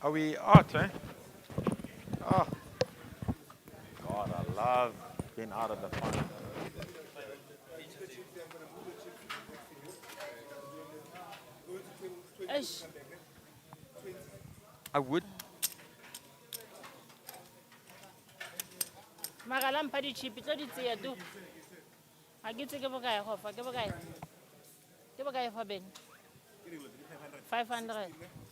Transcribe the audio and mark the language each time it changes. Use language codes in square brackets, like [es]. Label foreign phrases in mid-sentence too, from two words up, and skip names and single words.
[en] Are we out, eh? Oh. God, I love being out of the fun. Eish. I would. [tn] Mara mpha di-chip tlo di tseya tu. Ha ke tse ke bokae go fa ke bokae? Ke bokae fa Ben? 500.